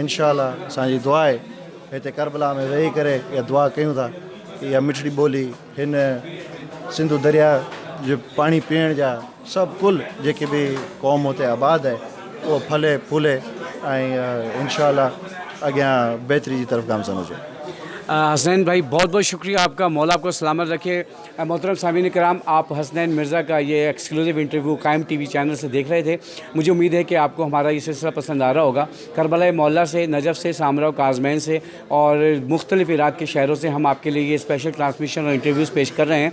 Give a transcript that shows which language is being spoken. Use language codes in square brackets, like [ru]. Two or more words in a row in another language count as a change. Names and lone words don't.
[sd] इंशाअल्लाह असांजी दुआ आहे हिते करबला में वेही करे इहा दुआ कयूं था कि इहा मिठड़ी ॿोली हिन सिंधु दरिया जो पाणी पीअण जा सभु कुल जेके बि क़ौम हुते आबाद आहे उहो फले फूले ऐं इंशाअल्लाह अॻियां बहितरी जी तरफ़ गामज़न हुजे. [ur] حسنین بھائی بہت بہت شکریہ آپ کا، مولا آپ کو سلامت رکھے. محترم سامعین کرام، آپ حسنین مرزا کا یہ ایکسکلوزیو انٹرویو قائم ٹی وی چینل سے دیکھ رہے تھے. مجھے امید ہے کہ آپ کو ہمارا یہ سلسلہ پسند آ رہا ہوگا. کربلا معلیٰ سے، نجف سے، سامرا و کاظمین سے اور مختلف عراق کے شہروں سے ہم آپ کے لیے یہ اسپیشل ٹرانسمیشن اور انٹرویوز پیش کر رہے ہیں.